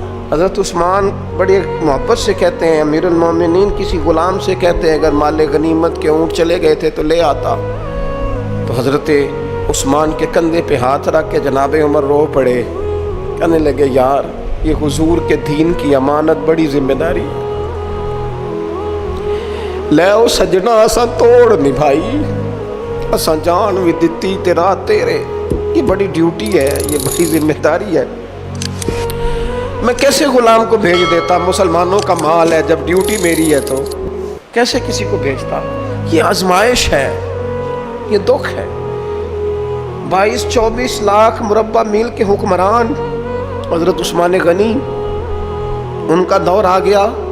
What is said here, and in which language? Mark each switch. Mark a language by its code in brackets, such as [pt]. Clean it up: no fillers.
[ur] حضرت عثمان بڑی محبت سے کہتے ہیں امیر المومنین کسی غلام سے کہتے ہیں اگر مال غنیمت کے اونٹ چلے گئے تھے تو لے آتا. تو حضرت عثمان کے کندھے پہ ہاتھ رکھ کے جناب عمر رو پڑے. کہنے لگے یار یہ حضور کے دین کی امانت بڑی ذمہ داری ہے. [pa] لے او سجنا اساں توڑ نبھائی اساں جان بھی دتی تیرا تیرے. [ur] یہ بڑی ڈیوٹی ہے, یہ بڑی ذمہ داری ہے. میں کیسے غلام کو بھیج دیتا؟ مسلمانوں کا مال ہے, جب ڈیوٹی میری ہے تو کیسے کسی کو بھیجتا؟ یہ آزمائش ہے, یہ دکھ ہے. 22-24 لاکھ مربع میل کے حکمران حضرت عثمان غنی, ان کا دور آ گیا.